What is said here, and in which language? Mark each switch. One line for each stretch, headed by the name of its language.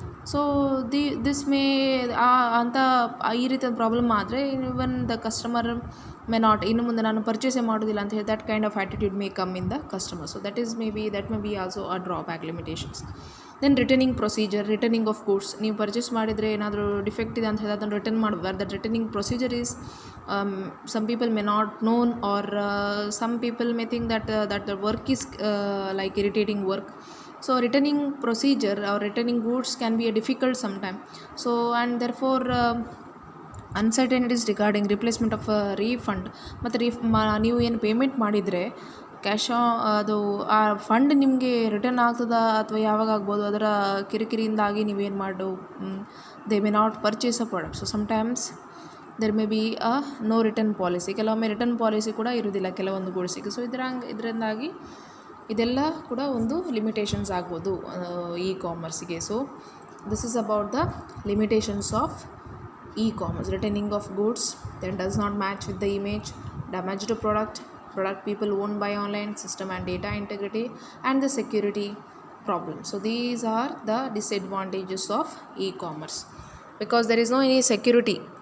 English: so this may ಅಂತ
Kannada: ಈ ರೀತಿಯ ಪ್ರಾಬ್ಲಮ್ ಆದರೆ
English: even the customer may not,
Kannada: ಇನ್ನು ಮುಂದೆ ನಾನು ಪರ್ಚೇಸೇ ಮಾಡೋದಿಲ್ಲ ಅಂತ ಹೇಳಿ
English: That kind of attitude may come in the customer. So that may be also a drawback limitations. Then returning procedure, returning of goods.
Kannada: ನೀವು ಪರ್ಚೇಸ್ ಮಾಡಿದರೆ ಏನಾದರೂ ಡಿಫೆಕ್ಟ್ ಇದೆ ಅಂತ ಹೇಳಿ ಅದನ್ನು ರಿಟರ್ನ್ ಮಾಡಬಾರ್ದು.
English: That returning procedure is some people may not known, or some people may think that the work is like irritating work. So returning procedure or returning goods can be a difficult sometime. So and therefore uncertainties regarding replacement of a refund.
Kannada: ಮತ್ತು ನೀವು ಏನು payment ಮಾಡಿದರೆ cash ಅದು ಆ fund ನಿಮಗೆ return ಆಗ್ತದಾ ಅಥವಾ ಯಾವಾಗ ಆಗ್ಬೋದು, ಅದರ ಕಿರಿಕಿರಿಯಿಂದಾಗಿ ನೀವೇನು ಮಾಡು
English: They may not purchase a product. So sometimes there may be a no return policy.
Kannada: ಕೆಲವೊಮ್ಮೆ ರಿಟರ್ನ್ ಪಾಲಿಸಿ ಕೂಡ ಇರೋದಿಲ್ಲ ಕೆಲವೊಂದು ಗೂಡ್ಸಿಗೆ. ಸೊ ಇದರಿಂದಾಗಿ ಇದೆಲ್ಲ ಕೂಡ ಒಂದು ಲಿಮಿಟೇಷನ್ಸ್ ಆಗ್ಬೋದು ಇ-ಕಾಮರ್ಸಿಗೆ.
English: So this is about the limitations of e-commerce. Returning of goods, then does not match with the image, damaged product people won't buy online, system and data integrity, and the security problem. So these are the disadvantages of e-commerce, because there is no any security.